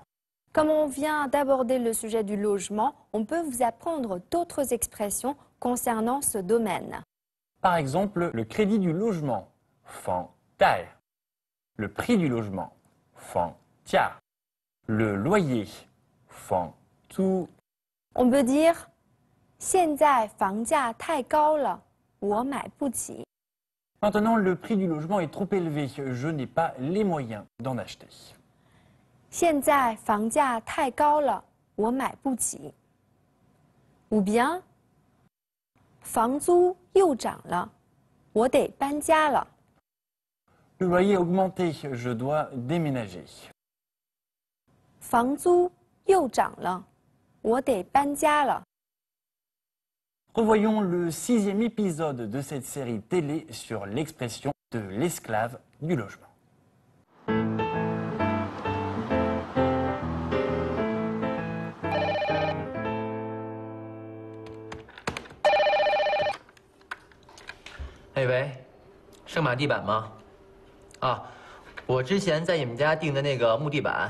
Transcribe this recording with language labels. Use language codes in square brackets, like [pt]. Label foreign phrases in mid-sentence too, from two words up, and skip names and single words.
[fr] Comme on vient d'aborder le sujet du logement, on peut vous apprendre d'autres expressions concernant ce domaine. Par exemple, le crédit du logement, [zh] 房贷. [fr] Le prix du logement, [zh] 房价. [fr] Le loyer, [zh] 房租. [fr] On peut dire [zh] 现在房价太高了，我买不起。 [fr] Maintenant, le prix du logement est trop élevé. Je n'ai pas les moyens d'en acheter. [zh] 现在房价太高了，我买不起。 [fr] Ou bien [zh] 房租又涨了，我得搬家了。 [fr] Le loyer a augmenté, je dois déménager. [zh] 房租又涨了，我得搬家了。 [fr] Revoyons le 6e épisode de cette série télé sur l'expression de l'esclave du logement. [zh] 哎喂，圣马地板吗？啊，我之前在你们家订的那个木地板。